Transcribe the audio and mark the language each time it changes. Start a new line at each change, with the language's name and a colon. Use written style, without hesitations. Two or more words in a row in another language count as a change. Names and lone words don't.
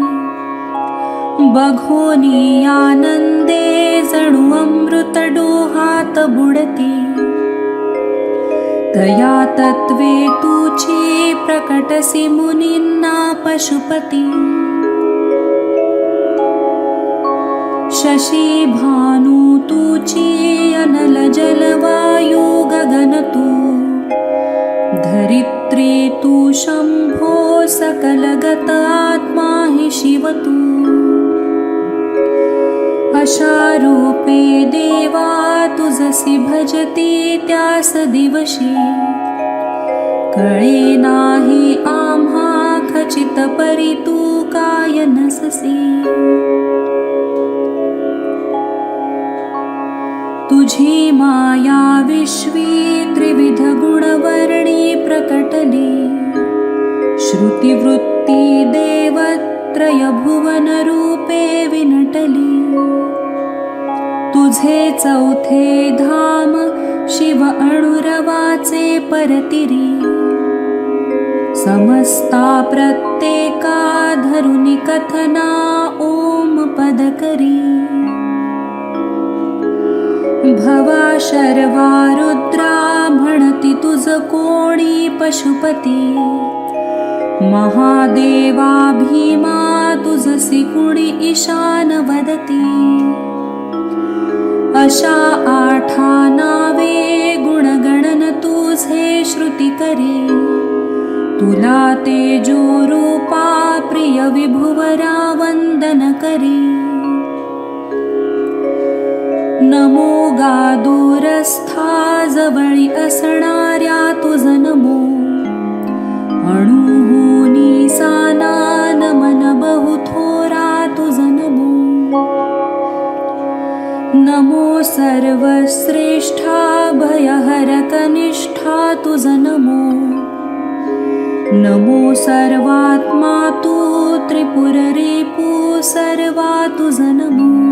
Marathi: बघोनी आनंदे जणू अमृत डोहात बुडती तया तत्वे तुची प्रकटसी मुनींना पशुपती शशी भानु तुची अनल जलवायू गगन तू धरित्री तू शंभो सकलगत आत्मा हि शिव तू अशा रूपे देवा तुझसी भजती त्यास दिवशी कळे नाही आम्हा खचित परी तू काय नससी तुझी माया विश्वी त्रिविध गुणवर्णी प्रकटली श्रुतिवृत्ती देवत्रय भुवन रूपे विनटली तुझे चौथे धाम शिव अणुरवाचे परतिरी समस्ता प्रत्येका धरुनी कथना ओम पद करी भवा शर्वा रुद्रा म्हणती तुझ कोणी पशुपती महादेवा भीमा तुझसी कुणी ईशान वदती अशा आठा नावे गुणगणन तुझे श्रुती करी तुला तेजो रूपा प्रिय विभुवरा वंदन करी नमो गादूरस्था जवळी असणाऱ्या तुझ नमो अणुहुनी साना नमन बहुथोरा तुझ नमो नमो सर्वश्रेष्ठा भयहर कनिष्ठा तुझ नमो नमो सर्वात्मा तू त्रिपुर रिपू सर्वा तुझ नमो